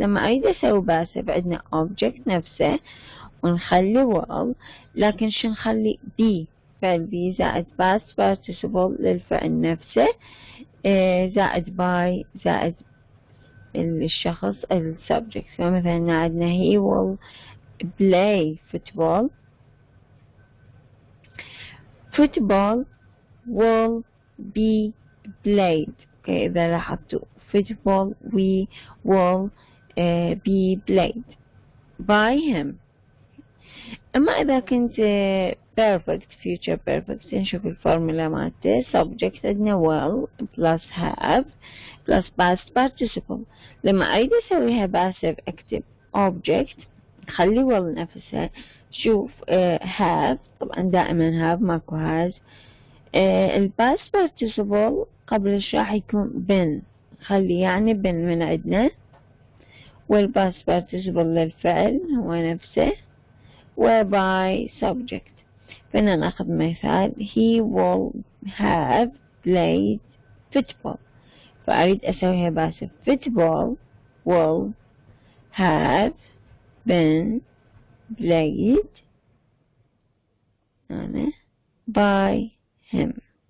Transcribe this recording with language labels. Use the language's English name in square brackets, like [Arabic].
[Arabic] لما أريد أسوي باسف عندنا object نفسه ونخلي will لكن شو نخلي be فعل be زائد past participle للفعل نفسه زائد by زائد الشخص السبجكت. فمثلا عندنا [English] he will play football. football will be played. [Arabic] إذا لاحظتوا [English] football we will be played by him. [Arabic] أما إذا كنت perfect future perfect نشوف الفورمولا مالته subject عندنا will plus have plus past participle. لما أريد أسويها passive أكتب object خلي will نفسها. شوف have طبعا دائما have ماكو has. past participle قبلش راح يكون been خلي يعني been من عندنا past participle للفعل هو نفسه by subject. فهنا ناخذ مثال [English] he will have played football. فأريد أسويها passive football will have been played by him.